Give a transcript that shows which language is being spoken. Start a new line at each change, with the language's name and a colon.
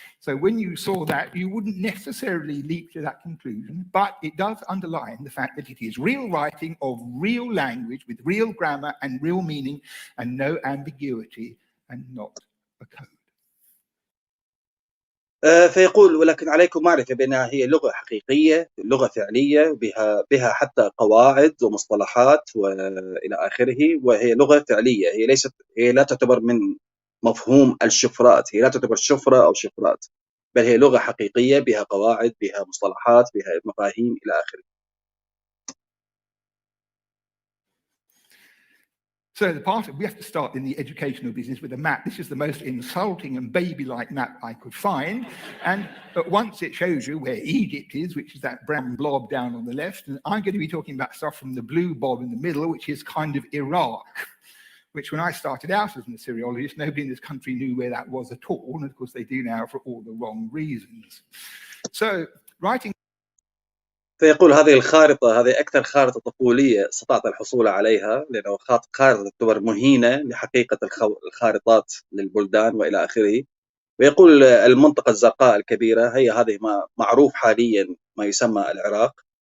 English: So when you saw that, you wouldn't necessarily leap to that conclusion, but it does underline the fact that it is real writing of real language with real grammar and real meaning and no ambiguity and not a code.
Arabic: فيقول ولكن عليكم معرفة بأنها هي لغة حقيقية، لغة فعلية، بها حتى قواعد ومصطلحات وإلى آخره، وهي لغة فعلية. هي لا تعتبر من مفهوم الشفرات، هي لا تعتبر شفرة أو شفرات، بل هي لغة حقيقية بها قواعد، بها مصطلحات، بها مفاهيم إلى آخره.
English: So we have to start in the educational business with a map. This is the most insulting and baby-like map I could find. And at once it shows you where Egypt is, which is that brown blob down on the left. And I'm going to be talking about stuff from the blue blob in the middle, which is kind of Iraq, which when I started out as an Assyriologist, nobody in this country knew where that was at all. And of course they do now for all the wrong reasons. So writing.
Arabic: فيقول هذه الخارطة هذه أكثر خارطة طفولية استطعت الحصول عليها، لأنه خارطة تعتبر مهينة لحقيقة الخارطات للبلدان وإلى آخره. ويقول المنطقة الزرقاء الكبيرة هي هذه ما معروف حاليا ما يسمى العراق.